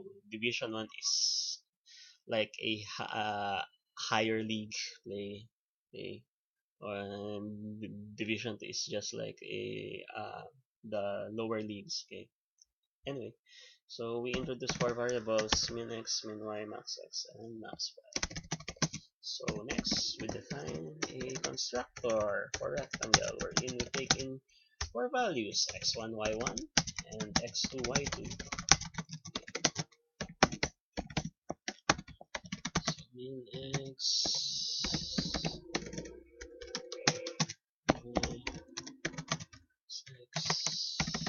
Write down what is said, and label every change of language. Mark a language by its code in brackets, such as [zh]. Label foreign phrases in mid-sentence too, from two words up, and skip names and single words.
[en] Division 1 is like a higher league play, and division 2 is just like a the lower leagues. Okay, anyway, so we introduce four variables: min x, min y, max x, and max y. So next, we define a constructor for rectangle wherein we take in four values: x1, y1, and x2, y2. So min x, y, x.